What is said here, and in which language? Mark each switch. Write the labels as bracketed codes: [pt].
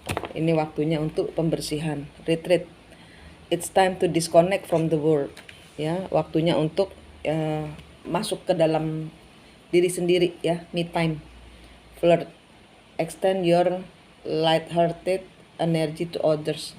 [id] Ini waktunya untuk pembersihan. [en] Retreat. It's time to disconnect from the world. [id] Ya, waktunya untuk masuk ke dalam diri sendiri ya, me time. [en] Flirt. Extend your light-hearted energy to others.